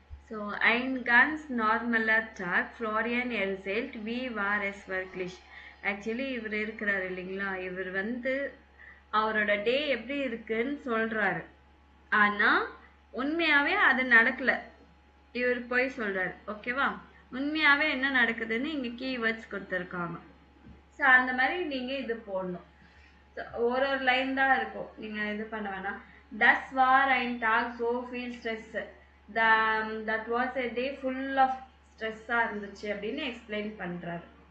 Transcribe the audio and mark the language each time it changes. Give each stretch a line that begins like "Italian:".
German: So, ein ganz normaler Tag, Florian erzählt, wie war es wirklich?
Tamil: Actually இவர் இருக்கிறாரு இல்லைங்களா, இவர் வந்து அவரோட டே எப்படி இருக்குன்னு சொல்றாரு. ஆனா உண்மையாவே அது நடக்கல, இவர் போய் சொல்றாரு. ஓகேவா? உண்மையாவே என்ன நடக்குதுன்னு இங்க கீவேர்ட்ஸ் கொடுத்துருக்காங்க. ஸோ அந்த மாதிரி நீங்க இது போடணும். ஒரு லைன் தான் இருக்கும், நீங்க இது பண்ண வேணாம்.
German: Das war ein Tag so viel Stress.
English: That was a day full of stress
Tamil: இருந்துச்சு அப்படின்னு எக்ஸ்பிளைன் பண்றாரு.